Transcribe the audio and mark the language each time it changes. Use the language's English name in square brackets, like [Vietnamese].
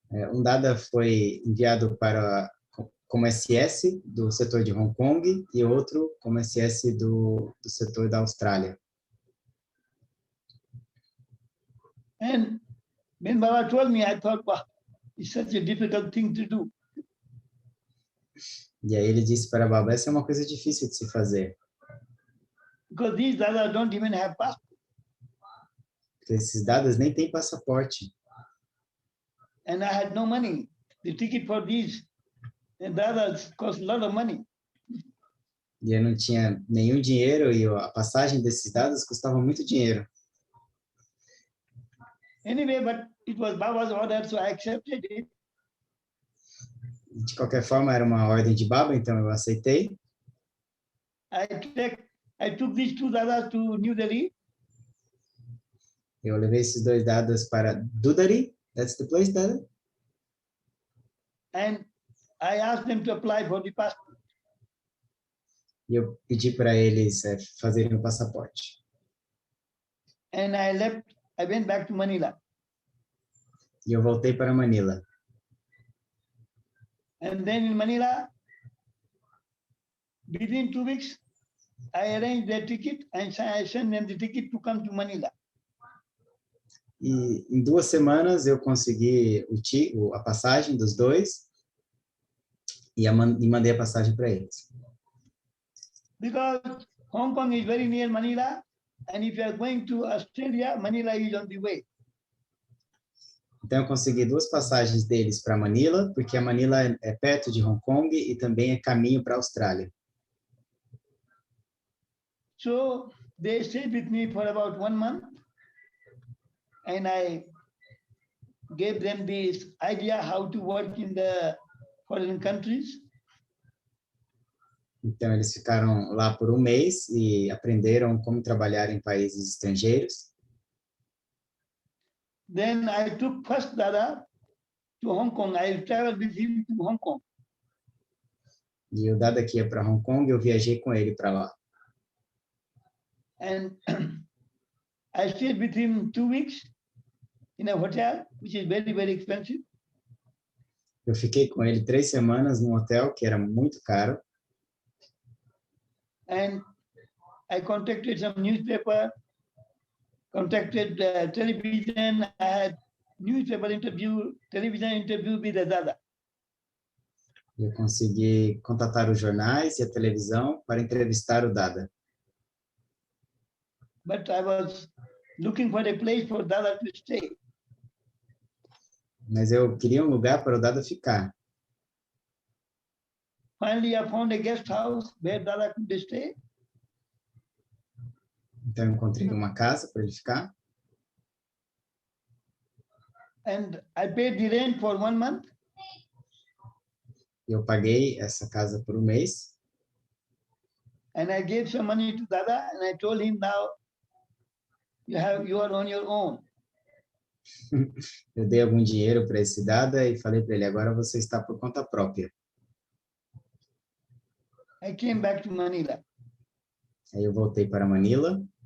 [Portuguese] Um dada foi enviado para como SS do setor de Hong Kong e outro como SS do setor da Austrália. [English] And when Baba told me, I thought, wow, it's such a difficult thing to do. [Portuguese] E aí ele disse para Baba, essa é uma coisa difícil de se fazer. [English] Because these Dadas don't even have passport. [Portuguese] Porque esses dadas nem têm passaporte. [English] And I had no money. The ticket for these Dadas cost a lot of money. [Portuguese] E eu não tinha nenhum dinheiro e a passagem desses dadas custava muito dinheiro. [English] Anyway, but it was Baba's order, so I accepted it. [Portuguese] De qualquer forma, era uma ordem de Baba, então eu aceitei. [English] I took these 2 Dadas to New Delhi. [Portuguese] Eu levei esses 2 dadas para Dudari, [English] that's the place, Dada? And I asked them to apply for the passport. [Portuguese] E eu pedi para eles fazerem o passaporte. [English] And I went back to Manila. [Portuguese] E eu voltei para Manila. [English] And then in Manila, within 2 weeks, I arranged their ticket and I sent them the ticket to come to Manila. [Portuguese] E em 2 semanas eu consegui a passagem dos 2 e mandei a passagem para eles. [English] Because Hong Kong is very near Manila, and if you are going to Australia, Manila is on the way. [Portuguese] Então eu consegui 2 passagens deles para Manila, porque a Manila é perto de Hong Kong e também é caminho para a Austrália. [English] So they stayed with me for about 1 month, and I gave them this idea how to work in the foreign countries. [Portuguese] Então eles ficaram lá por 1 mês e aprenderam como trabalhar em países estrangeiros. [English] Then I took first Dada to Hong Kong. I traveled with him to Hong Kong. [Portuguese] E o Dada que ia para Hong Kong, eu viajei com ele para lá. [English] And I stayed with him 2 weeks in a hotel, which is very, very expensive. [Portuguese] Eu fiquei com ele 3 semanas num hotel que era muito caro. [English] And I contacted some newspaper, contacted television. I had newspaper interview, television interview with the Dada. [Portuguese] Eu consegui contatar os jornais e a televisão para entrevistar o Dada. [English] But I was looking for a place for Dada to stay. [Portuguese] Mas eu queria um lugar para o Dada ficar. [English] Finally, I found a guest house where Dada could stay. [Portuguese] Então eu encontrei uma casa para ele ficar. [English] And I paid the rent for 1 month. [Portuguese] Eu paguei essa casa por 1 mês. [English] And I gave some money to Dada, and I told him, now you are on your own. [Portuguese] Eu dei algum dinheiro para esse Dada e falei para ele, agora você está por conta própria. [English] I came back to Manila. [Portuguese] Aí eu voltei para Manila.